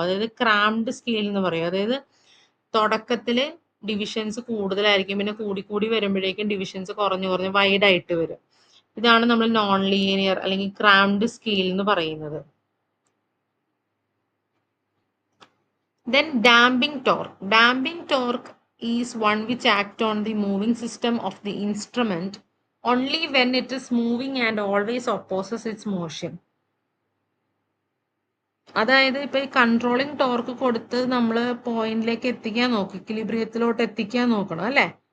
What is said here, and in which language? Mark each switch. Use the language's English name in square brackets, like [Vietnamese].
[Malayalam] അതായത് crammed scale എന്ന് പറയും. അതായത് തുടക്കത്തില് ഡിവിഷൻസ് കൂടുതലായിരിക്കും, പിന്നെ കൂടി വരുമ്പോഴേക്കും ഡിവിഷൻസ് കുറഞ്ഞു വൈഡ് ആയിട്ട് വരും. ഇതാണ് നമ്മൾ നോൺ ലീനിയർ അല്ലെങ്കിൽ ക്രാംഡ് സ്കെയിൽ എന്ന് പറയുന്നത്. [English] Then damping torque. Damping torque is one which acts on the moving system of the instrument only when it is moving and always opposes its motion. [Malayalam] അതായത് ഇപ്പൊ ഈ കൺട്രോളിങ് ടോർക്ക് കൊടുത്ത് നമ്മൾ പോയിന്റിലേക്ക് എത്തിക്കാൻ നോക്കും, ഇക്വിലിബ്രിയത്തിലോട്ട് എത്തിക്കാൻ നോക്കണം അല്ലേ?